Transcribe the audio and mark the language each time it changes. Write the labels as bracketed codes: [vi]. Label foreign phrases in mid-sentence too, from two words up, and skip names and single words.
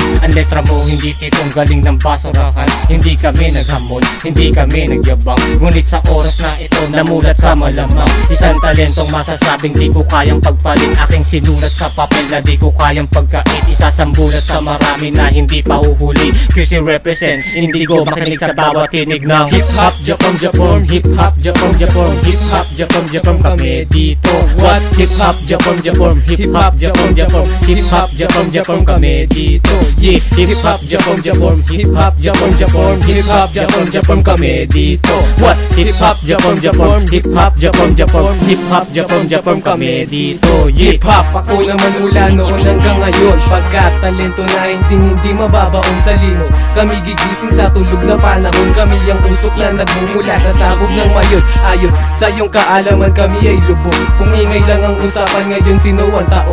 [tl] Ang letra mo hindi tipong galing ng basurahan. Hindi kami naghamon, hindi kami nagyabang. Ngunit sa oras na ito namulat ka malamang. Isang talentong masasabing di ko kayang pagpalit. Aking sinulat sa papel na di ko kayang pagkait. Isasambulat sa marami na hindi pa uhuli. QC represent, Indigo makinig sa bawat tinig ng hip-hop, Japon, hip-hop, Japon, hip-hop, Japon kami dito. [en] What? [tl] Hip-hop, Japon, hip-hop, Japon, hip-hop, Japon kami dito. Yeah, hip-hop, Japon, hip-hop, Japon, hip-hop, Japon kami dito. [en] What? [tl] Hip-hop, Japon, hip-hop, hip-hop, Japon kami dito. Yeah, hip-hop ako naman mula noon hanggang ngayon. Pagkat talento na hindi mababaon sa limot. Kami gigising sa tulog na panahon. Kami ang usok na nagmumula sa sabog ng mayon. Ayon sa iyong kaalaman kami ay lubog. Kung ingay lang ang usapan ngayon sino ang tao.